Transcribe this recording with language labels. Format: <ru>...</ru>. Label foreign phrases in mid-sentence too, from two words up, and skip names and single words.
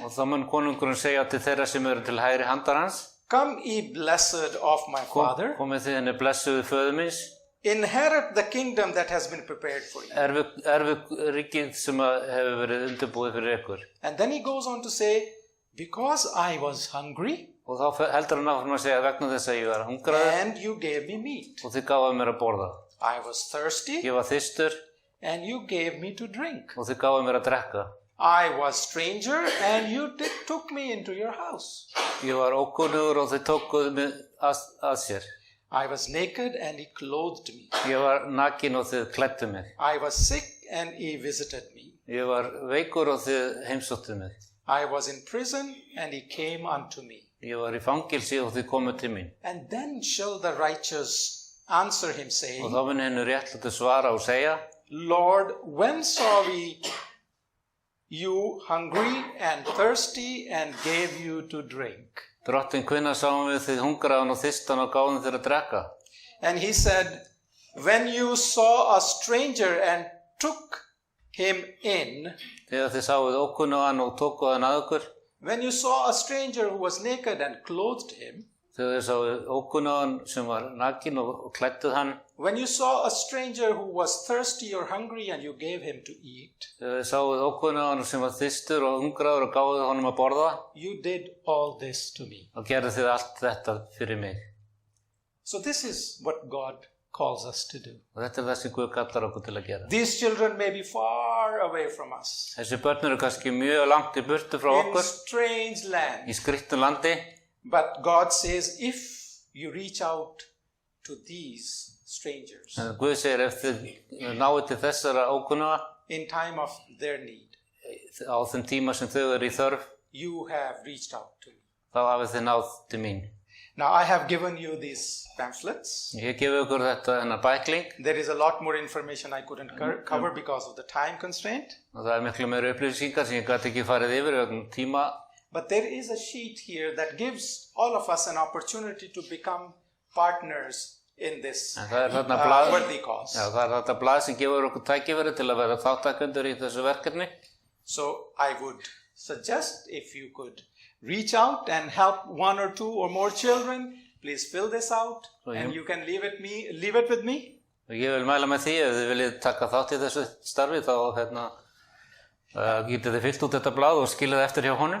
<is>Og þá mun konungurinn segja til þeirra sem eru til hægri handar hans,</is> <en>come ye blessed of my father,</en> <is>komið þið henni blessuðu föður míns,</is> <en>inherit the kingdom that has been prepared for you.</en> <is>Erfið ríkið sem hefur verið undirbúið fyrir ykkur.</is> <en>And then he goes on to say, because I was hungry,</en> <is>Og þá heldur hann áfram að segja vegna þess að ég var hungraður</is> <en>and you gave me meat.</en> <is>og þið gáfuð mér að borða.</is> <en>I was thirsty,</en> <is>Ég var þyrstur</is> <en>and you gave me to drink.</en> <is>og þið gáfuð mér að drekka.</is> <en>I was stranger, and you took me into your house.</en> <is>Ég var ókunnugur og þið tókuð mig að sér.</is> <en>I was naked, and he clothed me.</en> <is>Ég var nakin og þið klæddu mig.</is> <en>I was sick, and he visited me.</en> <is>Ég var veikur og þið heimsóttuð mig.</is> <en>I was in prison, and he came unto me.</en> <is>Ég var í fangelsi og þið komuð til mín.</is> <en>And then shall the righteous answer him,</en> <is>Og saying, þá mun henni réttlátt svara og segja,</is> <en>Lord, when saw we you hungry and thirsty, and gave you to drink?</en> <is>Drottinn, hvenær sáum við þið hungraðan og þyrstan og gáðum þér að drekka?</is> <en>And he said, when you saw a stranger and took him in,</en> <is>Þegar þið sáuð ókunnugan og tókuð hann að ykkur,</is> <en>when you saw a stranger who was naked and clothed him,</en> <is>þegar þið sáuð ókunnugan sem var nakin og klædduð hann,</is> <en>when you saw a stranger who was thirsty or hungry and you gave him to eat,</en> <is>þegar þið sáuð ókunnugan sem var þyrstur og hungraður og gáðuð honum að borða,</is> <en>you did all this to me.</en> <is>og gerðu þið allt þetta fyrir mig.</is> <en>So this is what God calls us to do.</en> <is>Og þetta það sem Guð kallar okkur til að gera.</is> <en>These children may be far away from us,</en> <is>Þessi börn eru kannski mjög langt í burtu frá</is> <en>in</en> <is>okkur,</is> <en>strange land.</en> <is>í skrýtnu landi,</is> <en>But God says, if you reach out to these strangers</en> <is>en Guð segir ef þið náið til þessara ókunnuga</is> <en>in time of their need,</en> <is>á þeim tíma sem þau eru í þörf,</is> <en>you have reached out to me.</en> <is>þá hafið þið náð til mín.</is> <en>Now, I have given you these pamphlets.</en> <is>Ég gefi ykkur þennan bækling</is> <en>There is a lot more information I couldn't cover because of the time constraint.</en> <is>og það miklu meira upplýsingar sem ég gæti ekki farið yfir vegna tíma.</is> <en>But there is a sheet here that gives all of us an opportunity to become partners in this</en> <is>En það er þarna blað,</is> <en>worthy cause.</en> <is>já, það er þetta blað sem gefur okkur tækifæri til að vera þáttakendur í þessu verkefni.</is> <en>So I would suggest if you could reach out and help one or two or more children, please fill this out and you can leave it with me.</en> <is>Og ég vil mæla með því ef þið viljið taka þátt í þessu starfi þá getið þið fyllt út þetta blað og skilið eftir hjá honum.</is>